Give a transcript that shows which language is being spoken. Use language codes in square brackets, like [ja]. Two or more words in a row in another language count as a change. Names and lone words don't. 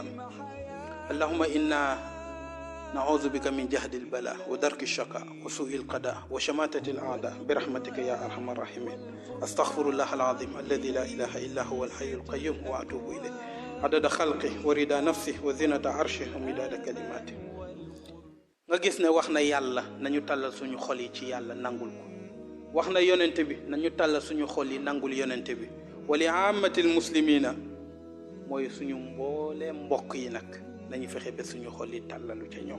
[ar] اللهم إنا نعوذ بك من جهد البلاء ودرك الشقاء وسوء القضاء وشماتة الأعداء برحمتك يا أرحم الراحمين. أستغفر الله العظيم الذي لا إله إلا هو الحي القيوم وأتوب إليه عدد خلقه ورضا نفسه وزنة عرشه ومداد كلماته. [wo] nga gis ne wax na yàlla nañu tàllal suñu xol yi ci yàlla nangul ko. wax na yonente bi nañu tàllal suñu xol yi nangul yonente bi. [ar] ولعامة المسلمين [wo] mooy suñu mboolee mbokk yi nag nañu fexe ba suñu xol yi tàllalu ca ñoom.